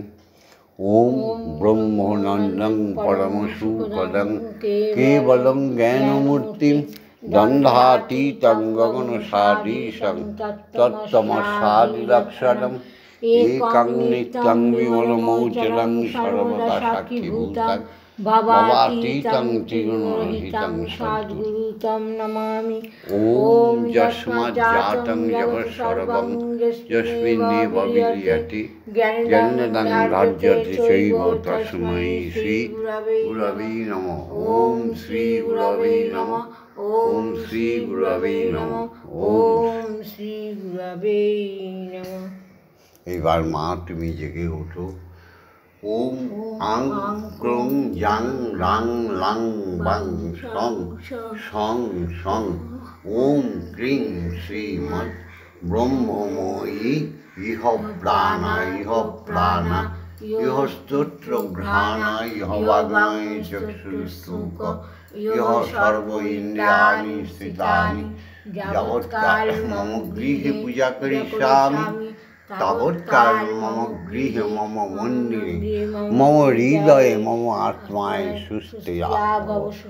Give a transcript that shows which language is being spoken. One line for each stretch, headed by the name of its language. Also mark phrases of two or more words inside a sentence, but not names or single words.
Sanskrit: ওম ব্রহ্মনন্দং পরমসুখদং কেবলং জ্ঞানমূর্তিং দ্বন্দ্বাতীতং গগনসাদৃশং তত্তমসাদিলক্ষণম একং নিত্যং বিমলমৌচরং সর্বদা সাক্ষীভূতং ভবাতীতং ত্রিগুণরহিতং সদ্গুরু তং নমামি। ওম যস্মাজ্জাতং জগৎ সর্বং যস্মিন্নেব বিলীয়তে জ্ঞানেন রাজ্যতে চৈব তস্मै শ্রী গুরবে নমঃ। ওম শ্রী গুরবে নমঃ। ওম শ্রী গুরবে নমঃ। ওম শ্রী গুরবে নমঃ।
Bangla: এবার মা তুমি জেগে ওঠো।
Sanskrit: ওম আং ক্রং জাং রাং লাং বাং সং সং সং ওম ক্রিং শ্রীমৎ ব্রহ্মময়ী ইহ প্রাণা ইহ প্রাণা ইহ স্তোত্র ঘ্রাণা ইহ বাগ্ময় চক্ষুস্তুক ইহ সর্ব ইন্দ্রিয়াণি স্থিতানি যাবৎকাল মম গৃহে পূজা করিষ্যামি তাবৎকাল মম গৃহে মম মন্দিরে মম হৃদয়ে মম আত্মায় সুস্থিরা ভব।